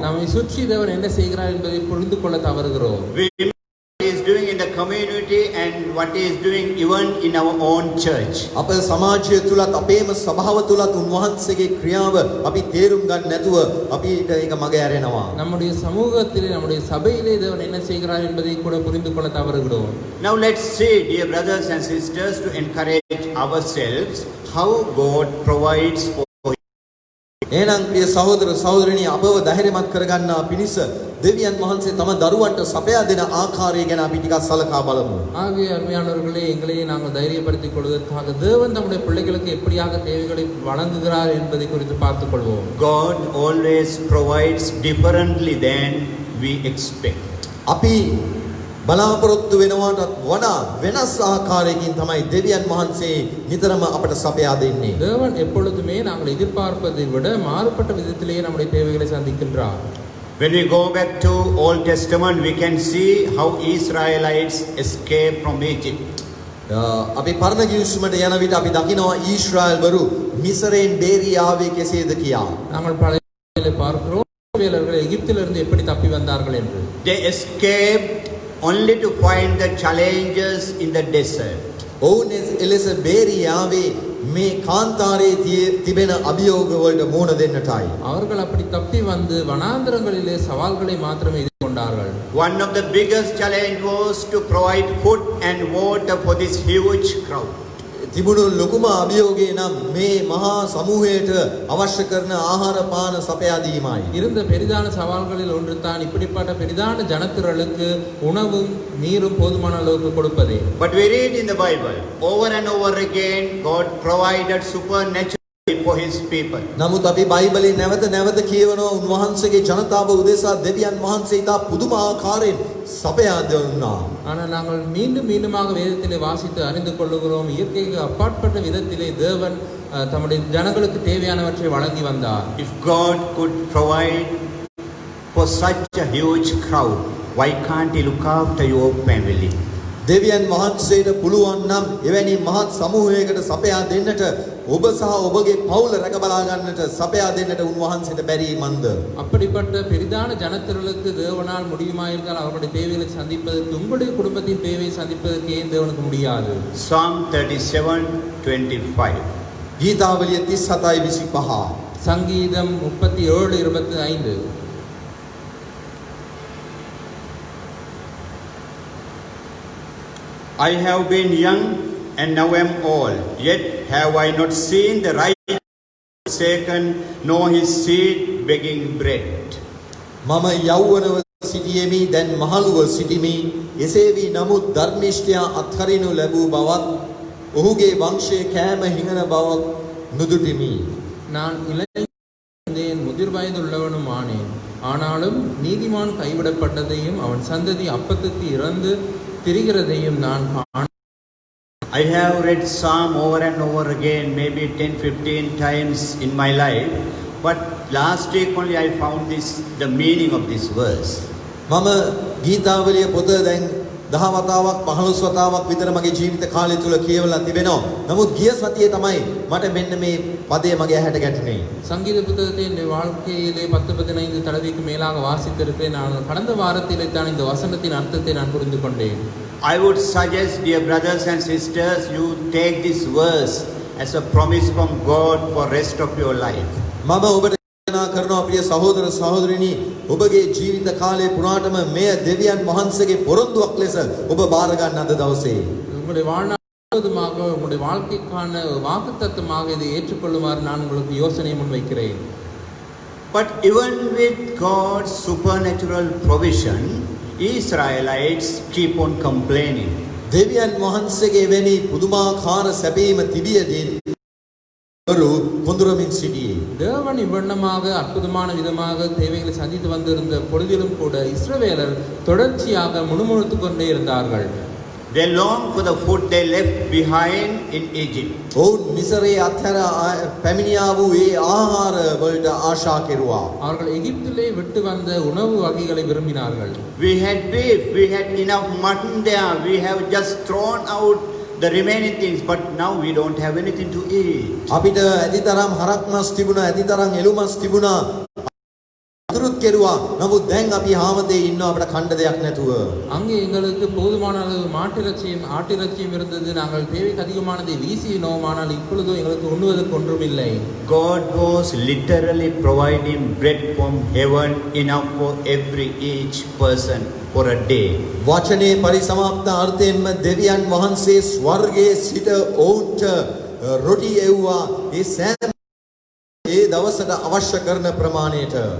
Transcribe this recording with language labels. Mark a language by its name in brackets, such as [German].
[Tamil] நம்மை சுற்றி தேவன் என்ன செய்கிறார் என்பதை புரிந்து கொள்ள தவறுகிறோம். [English] We miss what he is doing in the community and what He is doing even in our own church. [Sinhala] අප සමාජය තුලත් අපේම සභාව තුලත් උන්වහන්සේගේ ක්‍රියාව අපි තේරුම් ගන්න නැතුව අපිට ඒක මග ඇරෙනවා. [Tamil] நம்முடைய சமூகத்திலே நம்முடைய சபையிலே தேவன் என்ன செய்கிறார் என்பதை கூட புரிந்து கொள்ள தவறுகிறோம். [English] Now let's see, dear brothers and sisters, to encourage ourselves how God provides for. [Sinhala] එහෙනම් ප්‍රිය සහෝදර සහෝදරිනී අපව ධෛර්යමත් කරගන්නා පිණිස දෙවියන් වහන්සේ තම දරුවන්ට සපයා දෙන ආකාරය ගැන අපි ටිකක් සලකා බලමු. [Tamil] ஆகிய அருமையானவர்களே, எங்களையே நாங்கள் தைரியப்படுத்திக் கொள்வதற்காக தேவன் நம்முடைய பிள்ளைகளுக்கு எப்படியாக தேவைகளை வழங்குகிறார் என்பதை குறித்து பார்த்துக் கொள்வோம். [English] God always provides differently than we expect. [Sinhala] අපි බලාපොරොත්තු වෙනවාටත් වඩා වෙනස් ආකාරයකින් තමයි දෙවියන් වහන්සේ නිතරම අපට සපයා දෙන්නේ. [Tamil] தேவன் எப்பொழுதுமே நாங்கள் எதிர்பார்ப்பதை விட மாறுபட்ட விதத்திலேயே நம்முடைய தேவைகளை சந்திக்கின்றார். [English] When we go back to Old Testament, we can see how Israelites escaped from Egypt. [Sinhala] අපි පරණ කිවිසුමට යන විට අපි දකිනවා ඊශ්‍රායල්වරු මිසරයෙන් බේරී ආවේ කෙසේද කියා. [Tamil] நாங்கள் பழைய பார்க்கிறோம் இஸ்ரவேலர்கள் எகிப்திலிருந்து எப்படி தப்பி வந்தார்கள் என்று. [English] They escaped only to find the challenges in the desert. [Sinhala] ඔවුන් එලෙස බේරී ආවේ මේ කාන්තාරයේ තිබෙන අභියෝග වලට මුහුණ දෙන්නටයි. [Tamil] அவர்கள் அப்படி தப்பி வந்து வனாந்தரங்களிலே சவால்களை மாத்திரமே எதிர்கொண்டார்கள். [English] One of the biggest challenge was to provide food and water for this huge crowd. [Sinhala] තිබුණු ලොකුම අභියෝගය නම් මේ මහා සමූහයට අවශ්‍ය කරන ආහාර පාන සපයා දීමයි. [Tamil] இருந்த பெரிதான சவால்களில் ஒன்று தான் இப்படிப்பட்ட பெரிதான ஜனத்திரளுக்கு உணவும் நீரும் போதுமான அளவுக்கு கொடுப்பதே. [English] But we read in the Bible over and over again God provided supernaturally for His people. [Sinhala] නමුත් අපි බයිබලේ නැවත නැවත කියවනවා උන්වහන්සේගේ ජනතාව උදෙසා දෙවියන් වහන්සේ ඉතා පුදුම ආකාරයෙන් සපයා දුන්නා. [Tamil] ஆனால் நாங்கள் மீண்டும் மீண்டுமாக வேதத்திலே வாசித்து அறிந்து கொள்ளுகிறோம், இயற்கைக்கு அப்பாற்பட்ட விதத்திலே தேவன் தம்முடைய ஜனங்களுக்கு தேவையானவற்றை வழங்கி வந்தார். [English] If God could provide for such a huge crowd, why can't He look after your family? [Sinhala] දෙවියන් වහන්සේට පුළුවන් නම් එවැනි මහත් සමූහයකට සපයා දෙන්නට ඔබ සහ ඔබගේ පවුල රැක බලා ගන්නට සපයා දෙන්නට උන්වහන්සේට බැරි මන්ද? [Tamil] அப்படிப்பட்ட பெரிதான ஜனத்திரளுக்கு தேவனால் முடியுமாயிருந்தால் அவர்களுடைய தேவைகளை சந்திப்பதற்கு, உங்களுடைய குடும்பத்தின் தேவையை சந்திப்பதற்கு ஏன் தேவனுக்கு முடியாது? [English] Psalm 37:25. [Sinhala] ගීතාවලිය 37:25. [Tamil] சங்கீதம் 37:25. [English] I have been young and now am old, yet have I not seen the righteous forsaken, nor his seed begging bread. [Sinhala] මම යෞවනව සිටියෙමි දැන් මහලුව සිටිමි. එසේ වී නමුත් ධර්මිෂ්ඨයා අත්හරිනු ලැබූ බවත් ඔහුගේ වංශයේ කෑම හිඟන බවක් නුදුටිමි. [Tamil] நான் இளைஞன் முதிர் வயதுள்ளவனும் ஆனேன், ஆனாலும் நீதிமான் கைவிடப்பட்டதையும் அவன் சந்ததி அப்பத்துக்கு இறந்து திரிகிறதையும் நான் காண. [English] I have read Psalm over and over again, maybe 10-15 times in my life, but last week only I found the meaning of this verse. [Sinhala] මම ගීතාවලිය පොත දැන් 10 වතාවක් 15 වතාවක් විතර මගේ ජීවිත කාලය තුල කියවලා තිබෙනවා. නමුත් ගිය සතියේ තමයි මට මෙන්න මේ පදේ මගේ ඇහැට ගැටුනේ. [Tamil] சங்கீத புத்தகத்தை என் வாழ்க்கையிலே 10-15 தடவைக்கு மேலாக வாசித்திருக்கிறேன். நான் கடந்த வாரத்திலே தான் இந்த வசனத்தின் அர்த்தத்தை நான் புரிந்து கொண்டேன். [English] I would suggest, dear brothers and sisters, you take this verse as a promise from God for rest of your life. [Sinhala] මම ඔබට දේශනා කරනවා ප්‍රිය සහෝදර සහෝදරිනි, ඔබගේ ජීවිත කාලය පුරාටම මෙය දෙවියන් වහන්සේගේ පොරොන්දුවක් ලෙස ඔබ බාර ගන්න අද දවසේ. [Tamil] உங்களுடைய வாழ்நாள் முழுவதுமாக உங்களுடைய வாழ்க்கைக்கான வாக்குத்தத்தமாக இதை ஏற்றுக்கொள்ளுமாறு நான் உங்களுக்கு யோசனை முன்வைக்கிறேன். [English] But even with God's supernatural provision, Israelites keep on complaining. [Sinhala] දෙවියන් වහන්සේගේ වෙනි පුදුමාකාර සැපීම තිබියදී වරු කොඳුරමින් සිටියේ. [Tamil] தேவன் இவ்வண்ணமாக அற்புதமான விதமாக தேவைகளை சந்தித்து வந்திருந்த பொழுதிலும் கூட இஸ்ரவேலர் தொடர்ச்சியாக முணுமுணுத்து கொண்டே இருந்தார்கள். [English] They long for the food they left behind in Egypt. [Sinhala] ඔවුන් මිසරේ අත්හැර පැමිණියා වූ ඒ ආහාර වලට ආශා කෙරුවා. [Tamil] அவர்கள் எகிப்திலே விட்டு வந்த உணவு வகைகளை விரும்பினார்கள். [English] We had beef, we had enough mutton there, we have just thrown out the remaining things, but now we don't have anything to eat. [Sinhala] අපිට ඇතිතරම් හරක් මස් තිබුණා, ඇතිතරම් එළු මස් තිබුණා. අතුරුත් කෙරුවා. නමුත් දැන් අපි හාමතේ ඉන්නවා අපිට කණ්ඩ දෙයක් නැතුව. [Tamil] அங்கே எங்களுக்கு போதுமான அளவு மாட்டிறைச்சியும் ஆட்டிறைச்சியும் இருந்தது. நாங்கள் தேவைக்கு அதிகமானதை வீசினோம். ஆனால் இப்பொழுதோ எங்களுக்கு உண்ணுவதற்கு ஒன்றும் இல்லை. [English] God was literally providing bread from heaven enough for every each person for a day. [Sinhala] වචනේ පරිසමාප්ත අර්ථයෙන්ම දෙවියන් වහන්සේ ස්වර්ගයේ සිට ඔවුන්ට රොටි එව්වා. ඒ සෑම ඒ දවසට අවශ්‍ය කරන ප්‍රමාණයට.